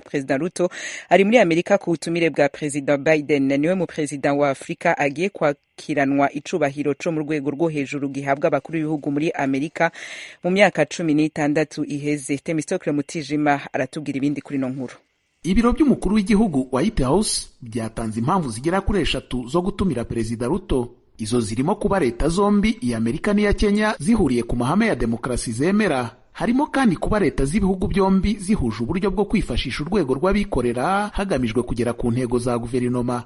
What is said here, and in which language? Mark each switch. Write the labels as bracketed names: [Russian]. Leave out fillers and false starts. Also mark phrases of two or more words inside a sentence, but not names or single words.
[Rundi] President Ruto ari muri Amerika ku butumire bwa President Biden. Niwe mu President wa Afrika agiye kwakiranwa icubahiro co mu rwego rwo hejuru gihabwa abakuru b'ibihugu muri Amerika mu myaka 16 iheze. Temistokle Mutijima aratubwira ibindi kuri no nkuru. [Kinyarwanda] Ibiro by'umukuru w'igihugu White House byatanze impamvu zigera kuri 3 zo gutumira Perezida Ruto. Izo zirimo kuba leta zombi, iya Amerika n'iya Kenya, zihuriye ku mahame ya demokrasi zemera. Harimo kandi kuba leta z'ibihugu byombi zihuje uburyo bwo kwifashisha urwego rw'abikorera hagamijwe kugera ku ntego za guverinoma.